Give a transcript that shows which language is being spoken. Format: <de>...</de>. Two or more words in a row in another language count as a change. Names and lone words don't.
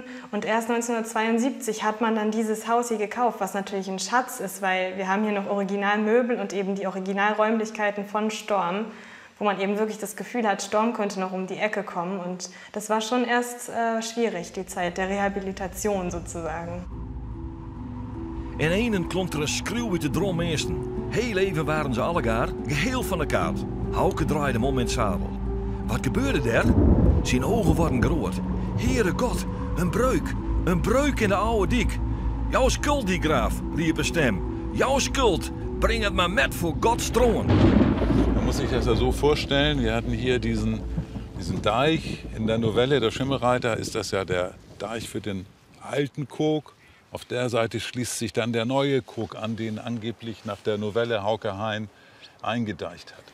<de>Und erst 1972 hat man dann dieses Haus hier gekauft, was natürlich ein Schatz ist, weil wir haben hier noch Originalmöbel und eben die Originalräumlichkeiten von Storm, wo man eben wirklich das Gefühl hat, Storm könnte noch um die Ecke kommen. Und das war schon erst schwierig, die Zeit der Rehabilitation sozusagen.</de> <nl>In einen klonk er een schreeuw uit de drommeesten. Heel even waren ze allegaar geheel van de kaart. Hauke draaide hem om in het zadel. Wat gebeurde daar? Zijn ogen waren groot. Heere God, een breuk. Een breuk in de oude dik. Jouw schuld, die graaf, riep een stem. Jouw schuld, breng het maar met voor Gods troon.</nl> <de>Man muss sich das ja so vorstellen, wir hatten hier diesen Deich. In der Novelle Der Schimmelreiter ist das ja der Deich für den alten Kog. Auf der Seite schließt sich dann der neue Kog an, den angeblich nach der Novelle Hauke Hein eingedeicht hat.</de>